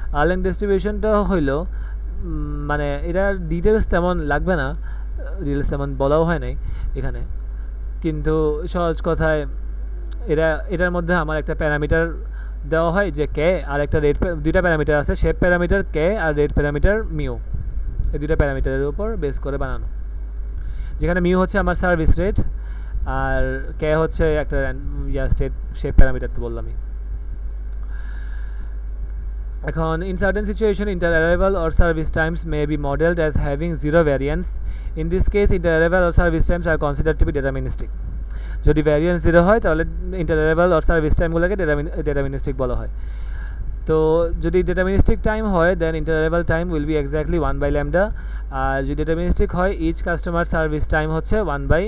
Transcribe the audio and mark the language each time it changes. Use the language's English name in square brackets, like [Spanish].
[Bangla] আর্ল্যাং ডিস্ট্রিবিউশনটা হইলো মানে এটা ডিটেলস তেমন লাগবে না, ডিটেলস তেমন বলাও হয় নাই এখানে, কিন্তু সহজ কথায় এটার মধ্যে আমার একটা প্যারামিটার দেওয়া হয় যে কে, আর একটা রেট, দুইটা প্যারামিটার আছে, শেপ প্যারামিটার কে আর রেট প্যারামিটার মিউ, এই দুইটা প্যারামিটারের উপর বেস করে বানানো, যেখানে মিউ হচ্ছে আমার সার্ভিস রেট আর কে হচ্ছে একটা স্টেট শেপ প্যারামিটার তো বললামই। [English] এখন in certain situation inter-arrival or service times may be modeled as having zero variance. In this case inter-arrival or service times are considered to be deterministic। [Bangla] যদি variance zero হয় তাহলে inter-arrival or service টাইমগুলোকে ডেটারমিনিস্টিক বলা হয়। তো যদি ডেটারমিনিস্টিক time হয় দেন inter-arrival time will be exactly 1/λ, আর যদি ডেটারমিনিস্টিক হয় ইচ কাস্টমার সার্ভিস টাইম হচ্ছে 1/μ।